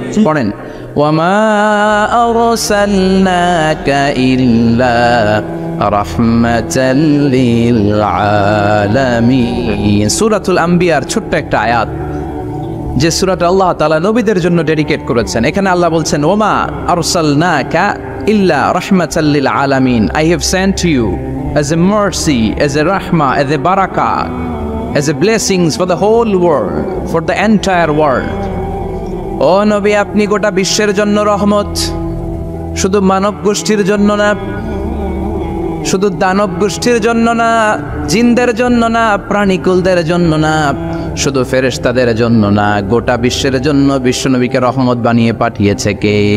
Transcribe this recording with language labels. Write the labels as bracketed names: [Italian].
[Bangla] পড়েন, [Arabic] ওয়ামা আরসালনাকা ইল্লা রাহমাতাল লিল আলামিন। [Bangla] সূরাতুল আম্বিয়ার ছোট্ট একটা আয়াত, যে সূরাটা আল্লাহ তাআলা নবীদের জন্য ডেডিকেট করেছেন। এখানে আল্লাহ বলছেন, [Arabic] ওমা আরসালনাকা ইল্লা রাহমাতাল লিল আলামিন। [English] I have sent to you as a mercy, as a rahmah, as a barakah, as a blessings for the whole world, for the entire world. [Bangla] ও নবী, আপনি গোটা বিশ্বের জন্য রহমত, শুধু মানব গোষ্ঠীর জন্য না, শুধু দানব গোষ্ঠীর জন্য না, জিনদের জন্য না, প্রাণীকুলদের জন্য না, শুধু ফেরেশতাদের জন্য না, গোটা বিশ্বের জন্য বিশ্বনবীকে রহমত বানিয়ে পাঠিয়েছে কে?